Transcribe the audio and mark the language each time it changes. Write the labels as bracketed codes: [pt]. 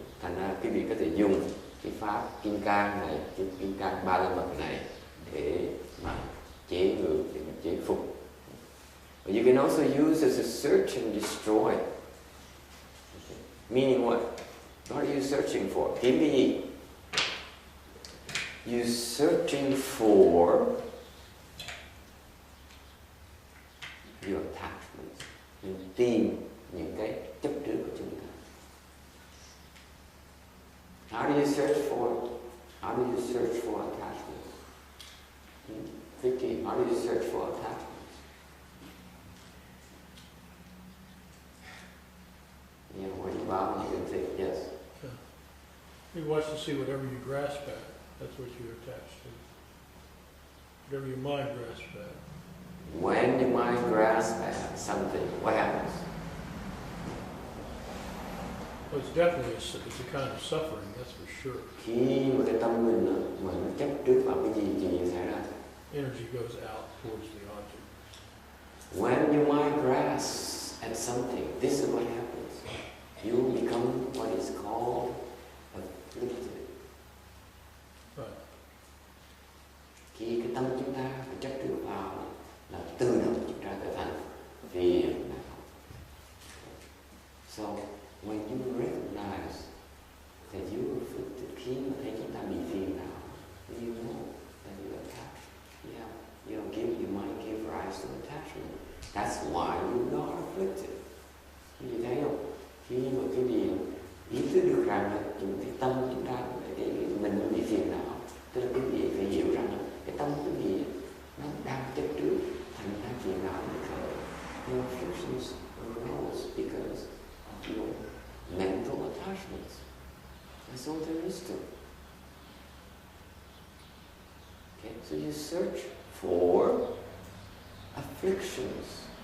[vi] Thành ra quý vị có thể dùng cái pháp kim cang này, cái kim cang ba la mật này để mà chế ngự, để mà chế phục. [en] But you can also use as a search and destroy. Okay. Meaning what? What are you searching for? [vi] Kiếm cái gì? [en] You're searching for your attachments. [vi] Mình tìm những cái chấp trước của chúng ta. [en] How do you search for? How do you search for attachments? Vicky, how do you search for attachments? You know, when you bow, you can say yes. Yeah. He wants to see whatever you grasp at. That's what you're attached to. Whatever your mind grasps at. When your mind grasps at something, what happens? Well, it's definitely it's a kind of suffering, that's for sure. [vi] Khi mà cái tâm mình mà nó chấp trước vào cái gì thì xảy ra? [en] Energy goes out towards the object. When your mind grasps at something, this is what happens. You become what is called afflicted. Right. [vi] Khi cái tâm chúng ta phải chấp trước vào là tự động chúng ta trở thành phiền não. [en] So when you recognize that you are afflicted, [vi] khi mà thấy chúng ta bị phiền não, [en] you know that you are attached. Yeah, your mind give rise to attachment. That's why you are afflicted. [vi] Quý vị thấy không? Khi mà cái gì ý thức được rằng là cái tâm chúng ta, cái mình bị phiền não, tức là quý vị phải hiểu rằng là cái tâm quý vị nó đang chấp trước, thành ra phiền não bị khởi. [en] Your afflictions arose because of your mental attachments. That's all there is to it. Okay, so you search for afflictions.